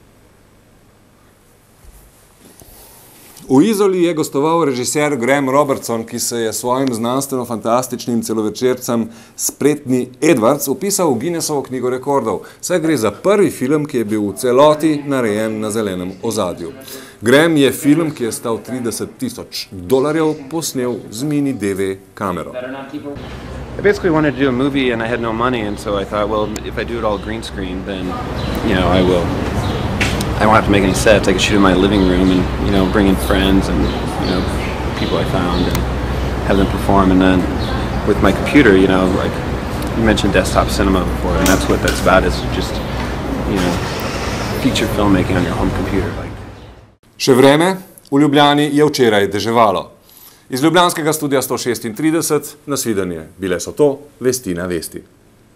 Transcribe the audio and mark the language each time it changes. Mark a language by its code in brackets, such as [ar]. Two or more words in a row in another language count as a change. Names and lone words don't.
[sl] V Izoli je gostoval režiser Graham Robertson, ki se je svojim znanstveno-fantastičnim celovečercem Spretni Edwards upisal v Guinnessovo knjigo rekordov. Saj gre za prvi film, ki je bil v celoti narejen na zelenem ozadju. Graham je film, ki je stal $30,000, posnel z mini DV kamero. [en] I basically wanted to do a movie and I had no money, and so I thought, well, if I do it all green screen, then, you know, I won't have to make any sets. I could shoot in my living room and, you know, bring in friends and, you know, people I found and have them perform. And then with my computer, you know, like you mentioned desktop cinema before, and that's what that's about, is just, you know, feature filmmaking on your home computer. [sl] Še vreme, v Ljubljani je včeraj deževalo. Iz ljubljanskega studia 136, nasvidenje. Bile so to Vesti na vesti.